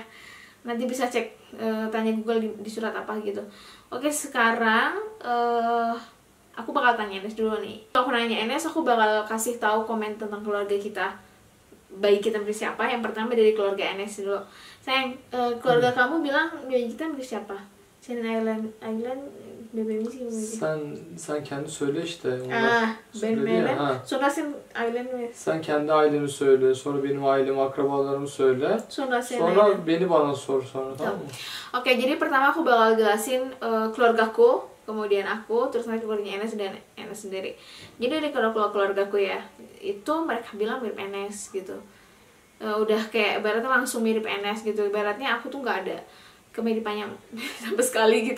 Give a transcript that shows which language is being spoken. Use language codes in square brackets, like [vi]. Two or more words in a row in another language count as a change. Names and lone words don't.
[id] Nanti bisa cek, tanya Google di surat apa gitu. Oke, sekarang aku bakal tanya Enes dulu nih. Aku nanya Enes, aku bakal kasih tahu komen tentang keluarga kita, bayi kita mirip siapa. Yang pertama dari keluarga Enes dulu. Sayang, keluarga kamu bilang bayi kita mirip siapa? [tr] Senin ailen bebeğimiz gibi miydi? Sen kendi söyle işte. Ah, benim söyledi ya, ailem. ha. Sonra senin ailen mi? Sen kendi aileni söyle, sonra benim ailemi, akrabalarımı söyle. Sonra senin Sonra ailen. beni bana sor sonra, tamam mı? [id] Oke, jadi pertama aku bakal jelasin keluargaku, kemudian aku, terus nanti keluarganya Enes dan Enes sendiri. Jadi dari keluargaku ya, itu mereka bilang mirip Enes gitu. Udah kayak ibaratnya langsung mirip Enes gitu. Ibaratnya aku tuh nggak ada kemiripannya sama sekali gitu.